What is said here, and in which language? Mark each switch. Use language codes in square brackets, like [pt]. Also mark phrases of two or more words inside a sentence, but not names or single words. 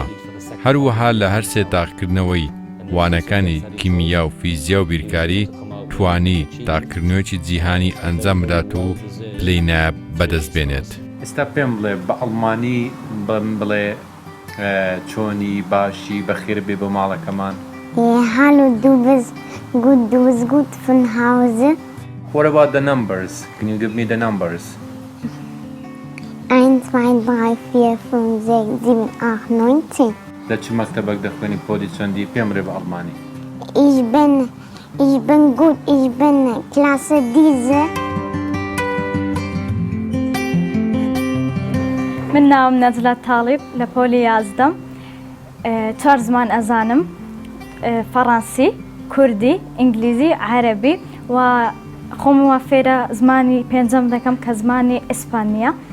[ckb] هەروەها لە هەر سێ تاقیکردنەوەی وانەکانی کیمیا و فیزیا و بیرکاری توانی تاقیکردنەوەیەکی جیهانی ئەنجام بدات و پلەی نایاب بەدەست بێنێت. ئێستا پێم بڵێ بە ئەڵمانی بڵێ چۆنی باشی بەخێر بێ بۆ ماڵەکەمان. [de] Hallo, du bist gut von Hause. [en] What about the numbers? Can you give me the numbers? 1, 2, 3, 4, 5, 6, 7, 8, 9, 10. [ckb] لە چ مەکتەبێک دەخوێنی پۆلی چەندی پێم ڕێ بە ئەڵمانی؟ [de] Ich bin gut, ich bin Klasse diese. [ckb] من ناوم نەجلە تاڵیب لە پۆلی یازدەم. 4 زمان ئەزانم: فەڕەنسی، کوردی، ئینگلیزی، عەرەبی و خۆم وا فێرە زمانی پێنجەم دەکەم کە زمانی ئیسپانیە.